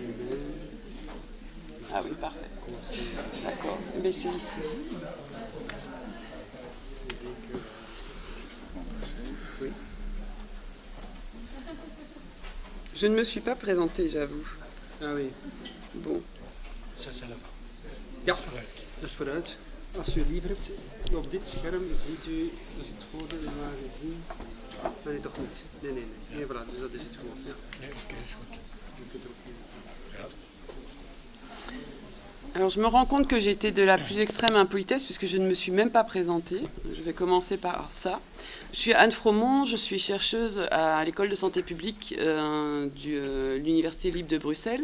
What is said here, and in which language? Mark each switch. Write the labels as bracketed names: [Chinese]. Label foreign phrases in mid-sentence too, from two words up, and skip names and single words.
[French] Ah oui, parfait. D'accord. Mais c'est ici. Oui. Je ne me suis pas présentée, j'avoue. Ah oui. Bon. [Dutch] Ja, dus vooruit. Als u liever hebt, op dit scherm ziet u het voordeel maar gezien. Nee, toch niet. Nee, voilà, dus dat is het gewoon. Ja. Nee, oké, is goed. [French] Alors je me rends compte que j'ai été de la plus extrême impolitesse puisque je ne me suis même pas présentée. Je vais commencer par ça. Je suis Anne Fromont, je suis chercheuse à l'école de santé publique de l'Université libre de Bruxelles.